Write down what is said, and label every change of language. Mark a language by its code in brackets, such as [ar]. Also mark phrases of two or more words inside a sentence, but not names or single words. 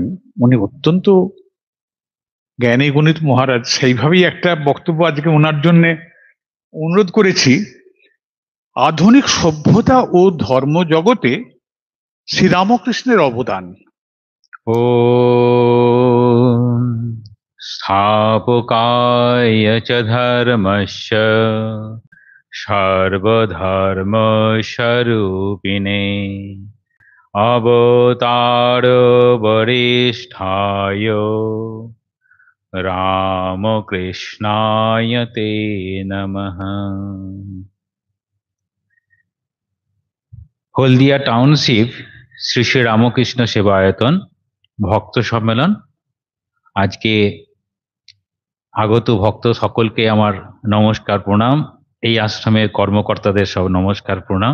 [bn] উনি অত্যন্ত জ্ঞানী গণিত মহারাজ, সেইভাবেই একটা বক্তব্য আজকে ওনার জন্য অনুরোধ করেছি। আধুনিক সভ্যতা ও ধর্ম জগতে শ্রীরামকৃষ্ণের অবদান। [sa] ॐ स्थापकाय च धर्मस्य सर्वधर्मस्वरूपिणे अवतारवरिष्ठाय रामकृष्णाय ते नमः। [bn] হলদিয়া টাউনশিপ শ্রী শ্রী রামকৃষ্ণ সেবায়তন ভক্ত সম্মেলন। আজকে আগত ভক্ত সকলকে আমার নমস্কার প্রণাম। এই আশ্রমের কর্মকর্তাদের সব নমস্কার প্রণাম।